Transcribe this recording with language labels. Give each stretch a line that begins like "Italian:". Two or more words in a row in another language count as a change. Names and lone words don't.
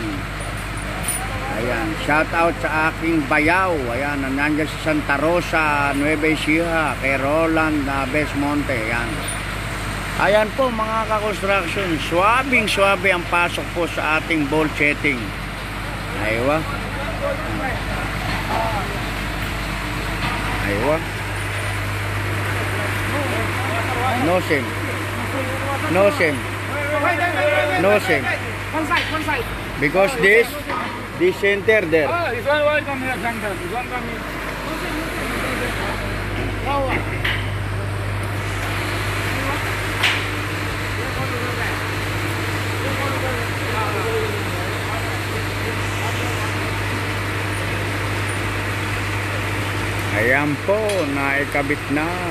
Filipino: Ayan, shoutout sa aking bayaw. Ayan, nandiyan sa Santa Rosa, Nueva Ecija, kay Roland Besmonte. Ayan. Ayan po mga ka-construction, swabing swabe ang pasok po sa ating bolt setting. Aywa. Aywa. No sim. No sim. No sim.
English: One side. Because this center there. Oh, this one come here, center. This one come here. Oh.
Filipino: Ayan po, naikabit na.